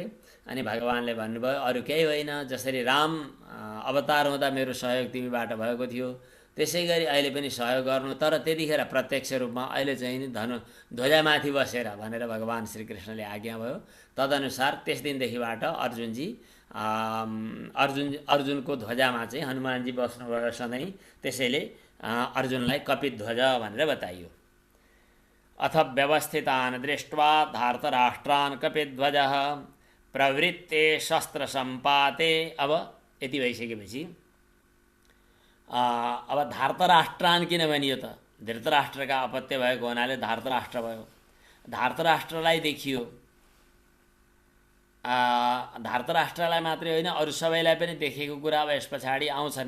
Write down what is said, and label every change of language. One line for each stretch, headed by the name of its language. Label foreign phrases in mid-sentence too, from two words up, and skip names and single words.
Nepali: अनि भगवानले भन्नुभयो, अरू केही होइन, जसरी राम अवतार हुँदा मेरो सहयोग तिमीबाट भएको थियो, त्यसै गरी अहिले पनि सहयोग गर्नु, तर त्यतिखेर प्रत्यक्ष रूपमा, अहिले चाहिँ नि ध्वजामाथि बसेर भनेर भगवान श्रीकृष्णले आज्ञा भयो। तदनुसार त्यस दिनदेखिबाट अर्जुनको ध्वजामा चाहिँ हनुमानजी बस्नुभयो सधैँ। त्यसैले अर्जुनलाई कपित ध्वज भनेर बताइयो।
Sanskrit: अथ व्यवस्थितान् दृष्ट्वा धार्तराष्ट्रान् कपिध्वजः प्रवृत्ते शस्त्र सम्पाते।
Nepali: अब यति भइसकेपछि अब धार्तराष्ट्रान् किन भनियो त? धृतराष्ट्रका अपत्य भएको हुनाले धार्तराष्ट्र भयो। धार्तराष्ट्रलाई देखियो, धार्तराष्ट्रलाई मात्रै होइन अरू सबैलाई पनि देखेको कुरा अब यस पछाडि आउँछ नै।